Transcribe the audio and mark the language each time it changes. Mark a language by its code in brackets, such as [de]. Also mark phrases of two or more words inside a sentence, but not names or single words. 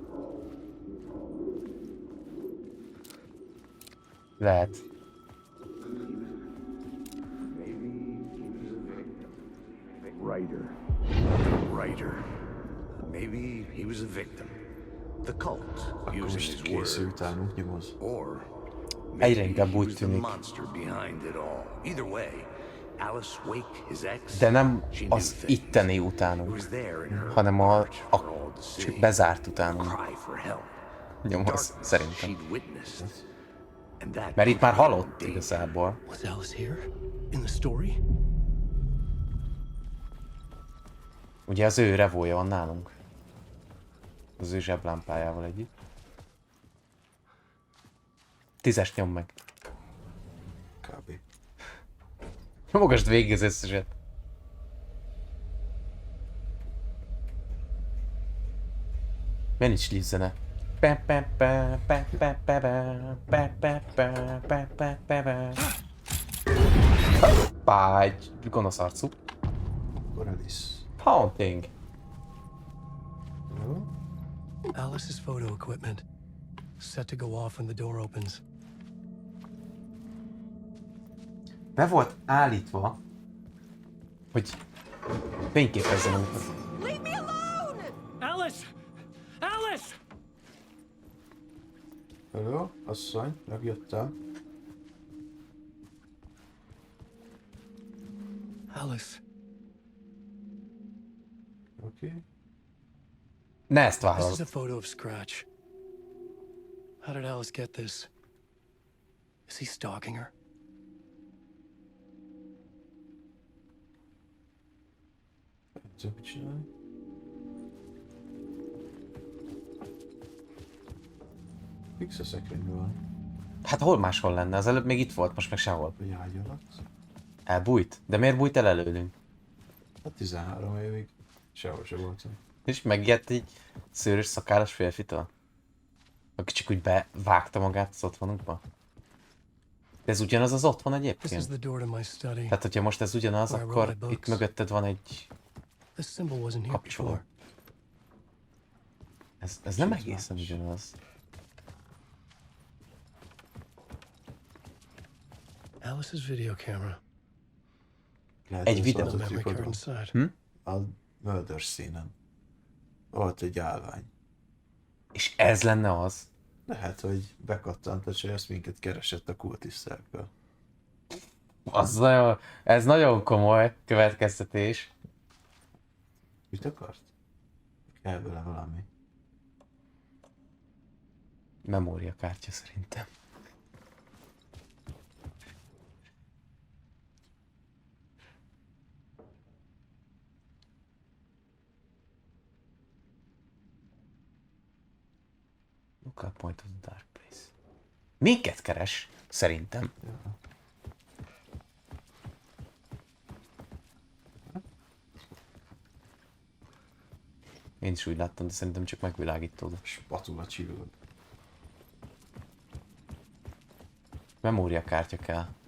[hu] Lehet. [en] Writer. Maybe he was a victim. The cult, [hu] Akkor [en] using [hu] most [en] his words. [hu] készül utánunk nyomoz. [en] Or [hu] Egyre [en] maybe [hu] inkább [en] he [hu] úgy [en] was the [hu] tűnik. [en] monster behind it all. Either way, Alice Wake, his ex, [hu] De nem [en] she knew [hu] az [en] things. [hu] itteni [en] It [hu] utánunk, [en] was there in her [hu] hanem [en] art [hu] a [en] for all to see. [hu] bezárt [en] A [hu] utánunk. [en] cry for help. [hu] Nyomoz, [en] Darkness [hu] szerintem. [en] she'd witnessed. And that [hu] Mert itt [en] put [hu] már [en] her in [hu] halott [en] danger. [hu] igazából. [en] Was Alice here? In the story? [hu] Ugye az ő revója van nálunk. Az ő zseblámpájával együtt. 10-es nyom meg. Kb. Nyomogasd végig az összeset. Menj is zene. Hoppá, egy gonosz arcú. Akkor Alice. Haunting. Jó? [en] Alice's photo equipment. Set to go off when the door opens. [hu] Be volt állítva, hogy fényképezzen őket. [en] Leave me alone! Alice! Alice! [hu] Hello, asszony, megjöttem. Alice. Oké. Ne ezt [en] This [hu] vállal. [en] is a photo of Scratch. How did Alice get this? Is he stalking her? [hu] Tudod, mit csinálni? Fix a szekrényben van. Hát hol máshol lenne? Az előbb még itt volt, most meg sehol. Vagy ágy alatt. Elbújt? De miért bújt el előlünk? Hát 13 évig sehol se voltam. És megijedt egy szőrös szakállas férfitől? Aki csak úgy bevágta magát az otthonunkba? De ez ugyanaz az otthon [en] This is [hu] egyébként? [en] the door to my study. [hu] Tehát, hogyha most ez ugyanaz, akkor itt mögötted van egy... [en] This symbol wasn't here [hu] kapcsoló. [en] before. [hu] Ez nem egészen ugyanaz. [en] Alice's video camera. [hu] Lehet, Egy ez videó. volt a [en] Memory card [hu] tripodon. [en] inside. [hu] A murder színen. Volt egy állvány. És ez lenne az? Lehet, hogy bekattant a csaj, ezt minket keresett a kultisztákkal. Az nagyon, ez nagyon komoly következtetés. Mit akart? Kell vele valami. Memóriakártya szerintem. [en] Look up point of the dark place. [hu] Minket keres, szerintem. Ja. Én is úgy láttam, de szerintem csak megvilágítódott. Spatula csillog. Memóriakártya kell.